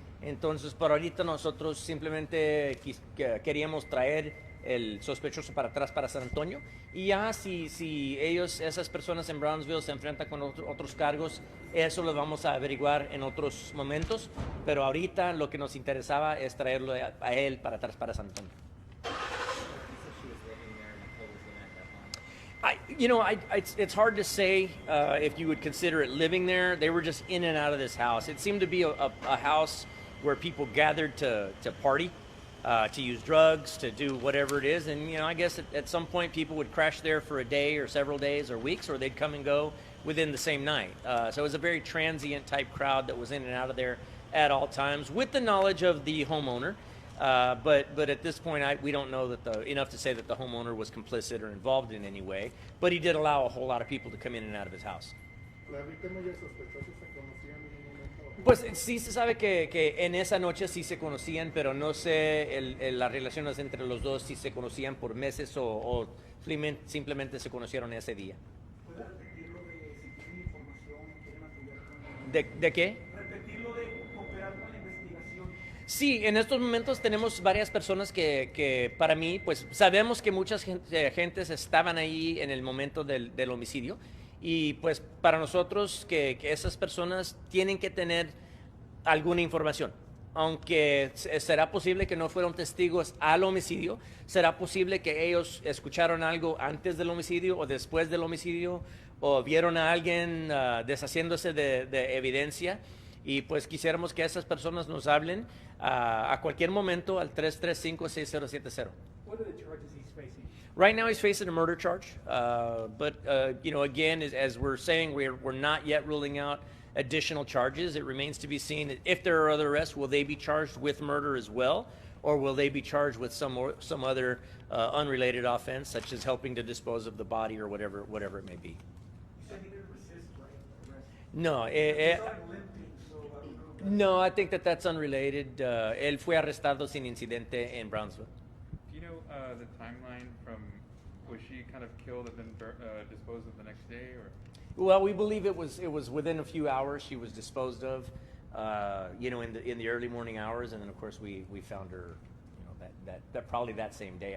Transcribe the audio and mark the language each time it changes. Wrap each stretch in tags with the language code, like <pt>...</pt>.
<es>Entonces, por ahorita nosotros simplemente queríamos traer el sospechoso para atrás para San Antonio, y ya si esas personas en Brownsville se enfrentan con otros cargos, eso lo vamos a averiguar en otros momentos, pero ahorita lo que nos interesaba es traerlo a él para atrás para San Antonio.</es> <en>It's hard to say if you would consider it living there. They were just in and out of this house. It seemed to be a house where people gathered to party, to use drugs, to do whatever it is. And, I guess at some point people would crash there for a day or several days or weeks, or they'd come and go within the same night. So it was a very transient type crowd that was in and out of there at all times, with the knowledge of the homeowner. But at this point, we don't know enough to say that the homeowner was complicit or involved in any way. But he did allow a whole lot of people to come in and out of his house.</en> <es>¿La víctima y el sospechoso se conocían en un momento? Pues sí se sabe que en esa noche sí se conocían, pero no sé las relaciones entre los dos, si se conocían por meses o simplemente se conocieron ese día. ¿Puede repetirlo de si tienen información, quieren apoyar con ¿De qué? repetirlo de cooperar con la investigación? Sí, en estos momentos tenemos varias personas que para mí, pues sabemos que muchas gentes estaban ahí en el momento del homicidio, y pues para nosotros que esas personas tienen que tener alguna información. Aunque será posible que no fueron testigos al homicidio, será posible que ellos escucharon algo antes del homicidio o después del homicidio, o vieron a alguien deshaciéndose de evidencia. Y pues quisiéramos que esas personas nos hablen a cualquier momento al 335-6070.</es> <en>What are the charges he's facing? Right now he's facing a murder charge, but again, as we're saying, we're not yet ruling out additional charges. It remains to be seen if there are other arrests, will they be charged with murder as well, or will they be charged with some other unrelated offense, such as helping to dispose of the body or whatever it may be. You said he didn't resist, right? Arrest. No, He started limping, so I don't know. no, I think that that's unrelated.</en> <es>Él fue arrestado sin incidente en Brownsville.</es> <en>Do you know the timeline from, was she kind of killed and then disposed of the next day, or? Well, we believe it was within a few hours she was disposed of, in the early morning hours, and then of course we found her, that probably that same day.</en>